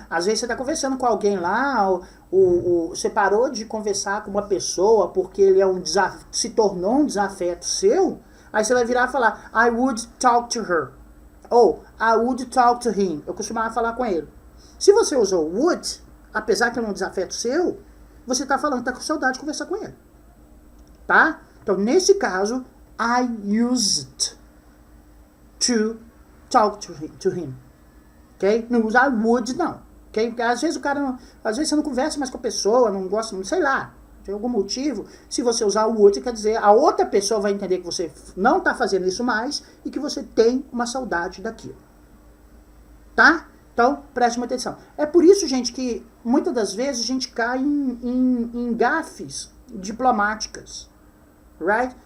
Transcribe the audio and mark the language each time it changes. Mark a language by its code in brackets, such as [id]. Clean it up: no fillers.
[pt] Às vezes você está conversando com alguém lá, você parou de conversar com uma pessoa porque ele se tornou um desafeto seu, aí você vai virar e falar, I would talk to her. Ou, I would talk to him. Eu costumava falar com ele. Se você usou would, apesar que é um desafeto seu, você está falando que está com saudade de conversar com ele. Tá? [en] Então, nesse caso, I used to talk to him. [pt] Ok? Não usar would, não. Ok? Porque às vezes às vezes você não conversa mais com a pessoa, não gosta, não sei lá. De algum motivo, se você usar o would, quer dizer, a outra pessoa vai entender que você não está fazendo isso mais e que você tem uma saudade daquilo. Tá? Então, preste uma atenção. É por isso, gente, que muitas das vezes a gente cai em gafes diplomáticas. Right?